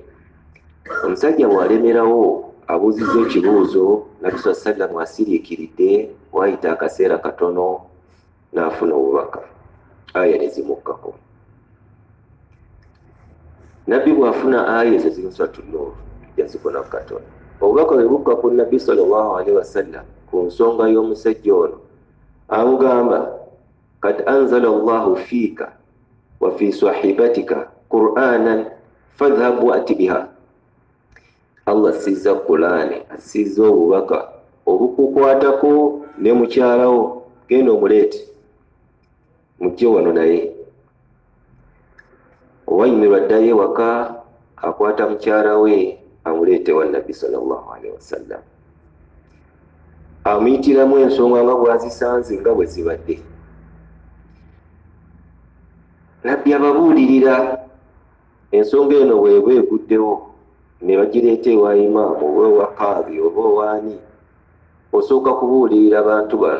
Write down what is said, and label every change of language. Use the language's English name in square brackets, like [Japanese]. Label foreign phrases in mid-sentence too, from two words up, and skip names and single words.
[Ganda] Omusajja bw'alemerawo abuuzizza ekibuuzo, Nabi sallam asiriikiridde, wayita akaseera katono n'afuna obubaka, aya ne zimukkako. Nabbi bw'afuna aya ezo ziri Suratu Nuur, yazifuna ku katono. Obubaka bwe bukka ku Nabbi [Arabic] صلى الله عليه وسلم [Ganda] ku nsonga y'omusajja ono, amugamba [Arabic] قد أنزل الله فيك و في صاحبتك قرآنا فاذهب وائت بها. [Ganda] Allah assizza Qur'ani, assizza obubaka obukukwatako ne mukyalawo, genda omuleete mujje wano naye. Uwaymir addayo ewaka, akwata mukyala we amuleete wa Nabbi [Arabic] صلى الله عليه وسلم, [Ganda] amuyitiramu ensonga nga bwazisanze nga bwe zibadde. Nabbi ababuulirira ensonga eno bweba eguddewo, ne bagireeta ewa imaamu oba ewa qaadi oba owaani, osooka kubuulirira abantu bano.